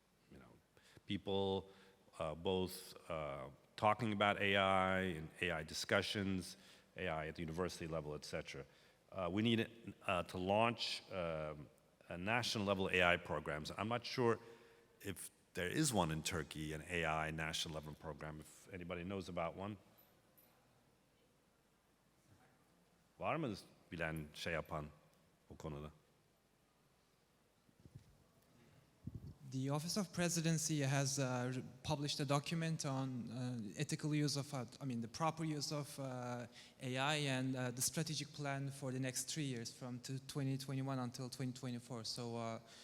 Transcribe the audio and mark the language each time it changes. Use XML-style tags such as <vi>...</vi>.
<en>You know, people both talking about AI and AI discussions, AI at the university level, et cetera. We need to launch a national level AI programs. I'm not sure if there is one in Turkey, an AI national level program, if anybody knows about one.</en> <tr>Var mı bilen şey yapan bu konuda?</tr> <en>The Office of Presidency has published a document on ethical use of, the proper use of AI and the strategic plan for the next 3 years from 2021 until 2024. So</en>